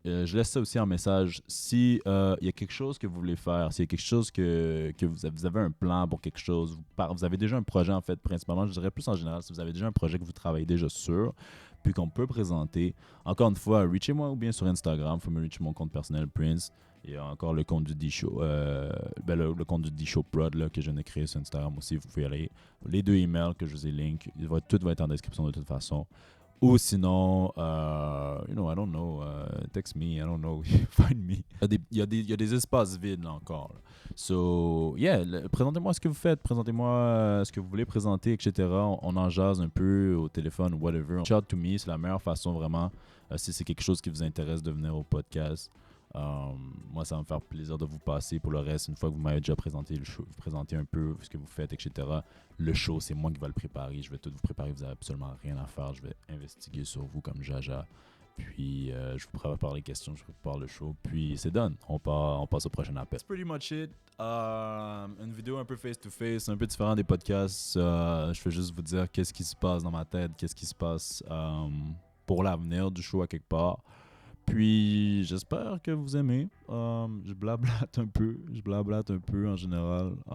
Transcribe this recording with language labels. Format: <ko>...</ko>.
<fr>Je laisse ça aussi en message. Si il y a quelque chose que vous voulez faire, s'il y a quelque chose que vous avez un plan pour quelque chose, vous avez déjà un projet en fait, principalement, je dirais plus en général, si vous avez déjà un projet que vous travaillez déjà sur, puis qu'on peut présenter. Encore une fois, reachez-moi ou bien sur Instagram. Vous pouvez me reacher mon compte personnel Prince. Il y a encore le compte du D-Show, le compte du D-Show Prod là, que je viens de créer sur Instagram aussi. Vous pouvez y aller. Les 2 emails que je vous ai link, tout va être en description de toute façon. Ou sinon,</fr> <en>I don't know, text me, I don't know, find me.</en> <fr>Il y a des espaces vides là encore. Là.</fr> <en>So, yeah,</en> <fr>présentez-moi ce que vous faites, présentez-moi ce que vous voulez présenter, etc. On en jase un peu au téléphone ou whatever.</fr> <en>Shout to me,</en> <fr>c'est la meilleure façon vraiment, si c'est quelque chose qui vous intéresse de venir au podcast. Moi, ça va me faire plaisir de vous passer. Pour le reste, une fois que vous m'avez déjà présenté le show, vous présentez un peu ce que vous faites, etc. Le show, c'est moi qui vais le préparer. Je vais tout vous préparer. Vous n'avez absolument rien à faire. Je vais investiguer sur vous comme Jaja. Puis, je vous prépare les questions, je vous prépare le show. Puis, c'est done. On passe au prochain appel.</fr> <en>That's pretty much it.</en> <fr>Une vidéo un peu face-to-face, un peu différent des podcasts. Je vais juste vous dire qu'est-ce qui se passe dans ma tête, qu'est-ce qui se passe pour l'avenir du show à quelque part. Puis, j'espère que vous aimez. Je blablate un peu en général.</fr>